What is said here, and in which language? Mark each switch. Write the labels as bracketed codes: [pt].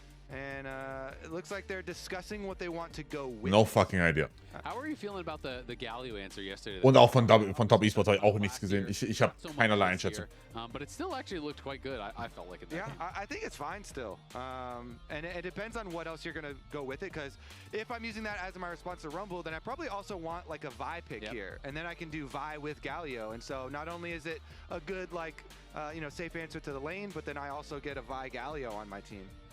[en] And it looks like they're discussing what they want to go with. No fucking idea. How are you feeling about the Galio answer yesterday? [de] Und auch von Top Esports habe ich auch nichts gesehen. Ich habe keinerlei Einschätzung. [en] But it still actually looked quite good. I felt like it. Yeah, I think it's fine still. And it depends on what else you're going to go with it. Because if I'm using that as my response to Rumble, then I probably also want like a Vi pick here. And then I can do Vi with Galio. And so not only is it a good, safe answer to the lane, but then I also get a Vi Galio on my team.